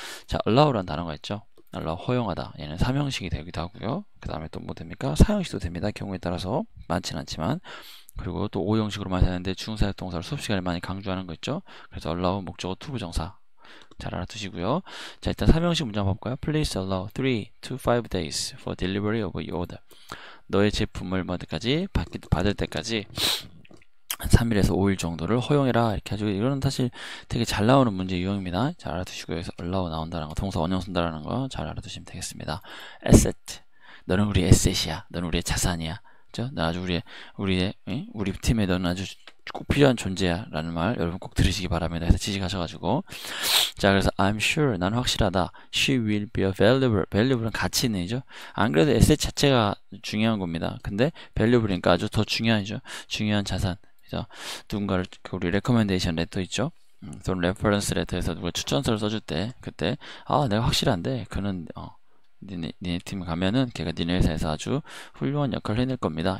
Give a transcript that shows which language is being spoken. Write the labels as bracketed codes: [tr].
[ko] 자, allow라는 단어가 있죠. allow 허용하다. 얘는 삼형식이 되기도 하고요. 그 다음에 또 뭐 됩니까? 사형식도 됩니다. 경우에 따라서 많지는 않지만 그리고 또 오형식으로 많이 하는데 중사역 동사를 수업 시간에 많이 강조하는 거 있죠. 그래서 allow 목적어 투부정사 잘 알아두시고요. 자, 일단 삼형식 문제 한번 볼까요? [en] Please allow 3 to 5 days for delivery of your order. [ko] 너의 제품을 뭐까지 받을 때까지 한 3일에서 5일 정도를 허용해라 이렇게 해가지고 이거는 사실 되게 잘 나오는 문제 유형입니다. 잘 알아두시고요. 여기서 allow 나온다는 거, 동사 원형 쓴다라는 거 잘 알아두시면 되겠습니다. asset, 너는 우리 에셋이야. 너는 우리의 자산이야. 그죠? 나 아주 우리 팀에 너는 아주 꼭 필요한 존재야 라는 말 여러분 꼭 들으시기 바랍니다. 그래서 지식하셔가지고 자, 그래서 [en] I'm sure, [ko] 난 확실하다. [en] She will be a valuable, valuable은 [ko] 가치 있는 이죠. 안 그래도 에셋 자체가 중요한 겁니다. 근데 valuable이니까 아주 더 중요하죠. 중요한 자산. 그래서 누군가를 우리 recommendation letter 있죠. 또는 reference letter에서 누가 추천서를 써줄 때 그때 내가 확실한데 그는 니네 팀 가면은 걔가 니네 회사에서 아주 훌륭한 역할을 해낼 겁니다.